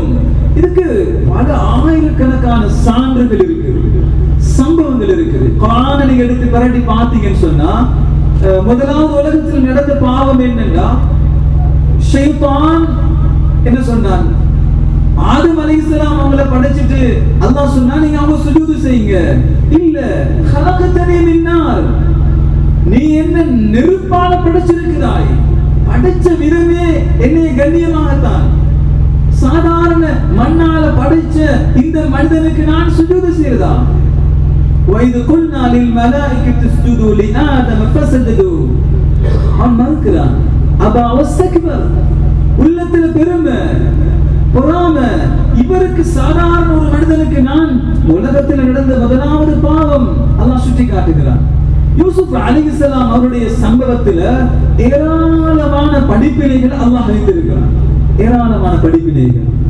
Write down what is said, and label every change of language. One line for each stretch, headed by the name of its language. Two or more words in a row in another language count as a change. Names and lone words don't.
Tamil: இதுக்கு பல ஆயிரக்கணக்கான சான்றுகள் இருக்கு, சம்பவங்கள் இருக்குது. குர்ஆனை நீங்க எடுத்து பரட்டி பார்த்தீங்கன்னு சொன்னா, முதலாவது உலகத்தில் நடந்த பாவம் என்னன்னா, ஷைத்தான் என்ன சொன்னான், ஆதம் அலைஹிஸ்ஸலாம் அவங்கள படைச்சிட்டு அல்லாஹ் சொன்னா நீங்க அவங்க சுஜூது செய்யுங்க. இல்ல,
Arabic: خلقتني من نار,
Tamil: நீ என்ன நெருப்பால படைச்சிருக்கிறாய், படைச்ச விதமே என்னை கண்ணியமாகத்தான், சாதாரண மண்ணால படைச்ச இந்த மனிதனுக்கு நான் சுஜூது செய்யறதா?
Arabic: وَإِذْ قُلْنَا لِلْمَلَائِكَةِ اسْجُدُوا لِآدَمَ فَسَجَدُوا,
Tamil: அவன் மறுக்கிறான்.
Arabic: أبى واستكبر,
Tamil: உள்ளத்துல பெருமை பொறாமை. இவருக்கு சாதாரண ஒரு மனிதனுக்கு நான் உலகத்தில் நடந்த முதலாவது பாவம் அல்லாஹ் சுட்டி காட்டுகிறான். யூசுப் அலைஹிஸ்ஸலாம் அவருடைய சம்பவத்துல ஏராளமான படிப்பினைகள் அல்லாஹ் வைத்திருக்கிறான், ஏராளமான படிப்பினைகள்.